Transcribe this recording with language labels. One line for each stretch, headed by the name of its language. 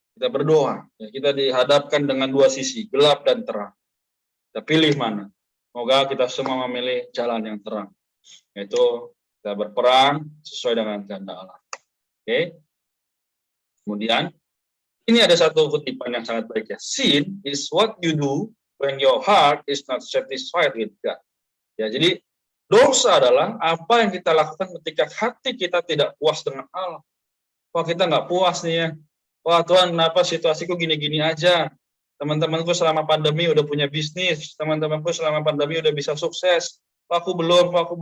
Indonesian: Kita berdoa, ya, kita dihadapkan dengan dua sisi, gelap dan terang. Kita pilih mana. Semoga kita semua memilih jalan yang terang, yaitu kita berperang sesuai dengan kehendak Allah. Oke. Kemudian, ini ada satu kutipan yang sangat baik ya.
English: Sin is what you do when your heart is not satisfied with God.
Indonesian: Ya, jadi dosa adalah apa yang kita lakukan ketika hati kita tidak puas dengan Allah. Kita nggak puas nih ya. Tuhan, kenapa situasiku gini-gini aja? Teman-temanku selama pandemi udah punya bisnis, teman-temanku selama pandemi udah bisa sukses. Aku belum.